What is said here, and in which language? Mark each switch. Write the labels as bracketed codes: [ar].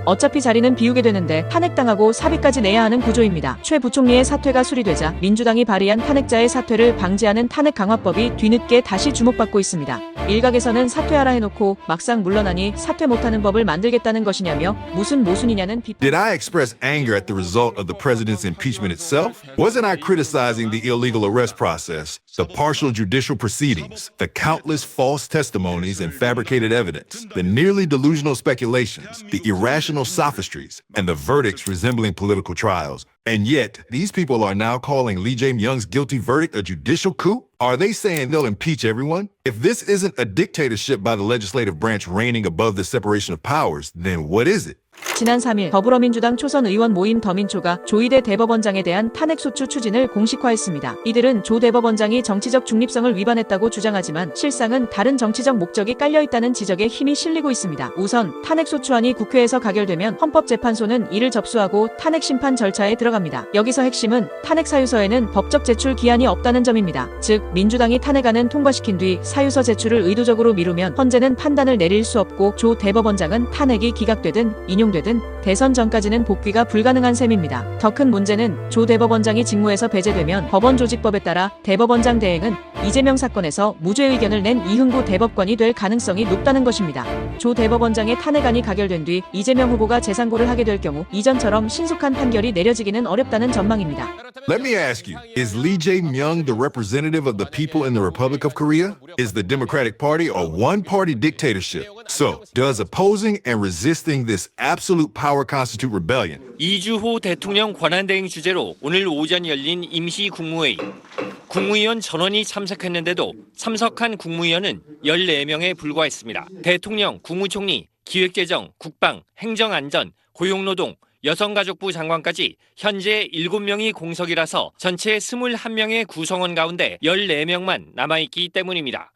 [ko] 어차피 자리는 비우게 되는데 탄핵당하고 사비까지 내야 하는 구조입니다. 최 부총리의 사퇴가 수리되자 민주당이 발의한 탄핵자의 사퇴를 방지하는 탄핵 강화법이 뒤늦게 다시 주목받고 있습니다. 일각에서는 사퇴하라 해놓고 막상 물러나니 사퇴 못하는 법을 만들겠다는 것이냐며 무슨 모순이냐는 비판. [en] Did I express anger at the result of the president's impeachment itself? Wasn't I criticizing the illegal arrest process, the partial judicial proceedings, the countless false testimonies and fabricated evidence, the nearly delusional speculations, the irrational sophistries, and the verdicts resembling political trials? And yet, these people are now calling Lee Jae-myung's guilty verdict a judicial coup? Are they saying they'll impeach everyone? If this isn't a dictatorship by the legislative branch reigning above the separation of powers, then what is it? [ko] 지난 3일 더불어민주당 초선 의원 모임 더민초가 조희대 대법원장에 대한 탄핵소추 추진을 공식화했습니다. 이들은 조 대법원장이 정치적 중립성을 위반했다고 주장하지만 실상은 다른 정치적 목적이 깔려있다는 지적에 힘이 실리고 있습니다. 우선 탄핵소추안이 국회에서 가결되면 헌법재판소는 이를 접수하고 탄핵심판 절차에 들어갑니다. 여기서 핵심은 탄핵사유서에는 법적 제출 기한이 없다는 점입니다. 즉 민주당이 탄핵안은 통과시킨 뒤 사유서 제출을 의도적으로 미루면 헌재는 판단을 내릴 수 없고 조 대법원장은 탄핵이 기각되든 인용되든 대선 전까지는 복귀가 불가능한 셈입니다. 더 큰 문제는 조 대법원장이 직무에서 배제되면 법원조직법에 따라 대법원장 대행은 이재명 사건에서 무죄 의견을 낸 이흥구 대법관이 될 가능성이 높다는 것입니다. 조 대법원장의 탄핵안이 가결된 뒤 이재명 후보가 재상고를 하게 될 경우 이전처럼 신속한 판결이 내려지기는 어렵다는 전망입니다. [en] Let me ask you, is Lee Jae-myung the representative of the people in the Republic of Korea? Is the Democratic Party a one-party dictatorship? So, does opposing and resisting this absolute power constitute rebellion? [ko] 이주호 대통령 권한대행 주제로 오늘 오전 열린 임시 국무회의. 국무위원 전원이 참석했는데도 참석한 국무위원은 14명에 불과했습니다. 대통령, 국무총리, 기획재정, 국방, 행정안전, 고용노동, 여성가족부 장관까지 현재 7명이 공석이라서 전체 21명의 구성원 가운데 14명만 남아있기 때문입니다.